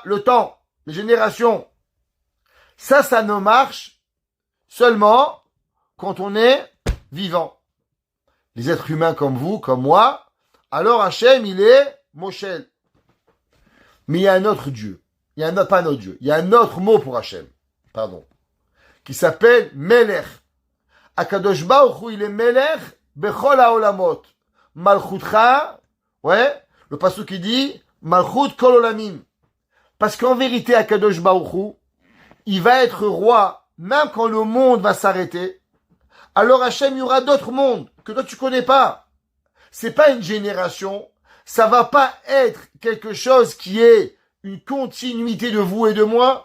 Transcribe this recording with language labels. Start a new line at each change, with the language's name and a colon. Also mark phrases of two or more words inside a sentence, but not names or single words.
French: Le temps, les générations. Ça ne marche seulement quand on est vivant. Les êtres humains comme vous, comme moi, alors Hachem, il est Moshel. Mais il y a un autre Dieu. Il y a pas un autre Dieu. Il y a un autre mot pour Hachem. Pardon. Qui s'appelle Melech.
Hebrew: הקדוש ברוך הוא,
French: il est
Hebrew: מלך בכל העולמות. Malchutcha,
French: ouais, le passage qui dit
Hebrew: מלכות כל עולמים.
French: Parce qu'en vérité,
Hebrew: הקדוש ברוך הוא,
French: il va être roi, même quand le monde va s'arrêter. Alors Hachem, il y aura d'autres mondes que toi tu connais pas. C'est pas une génération. Ça va pas être quelque chose qui est une continuité de vous et de moi.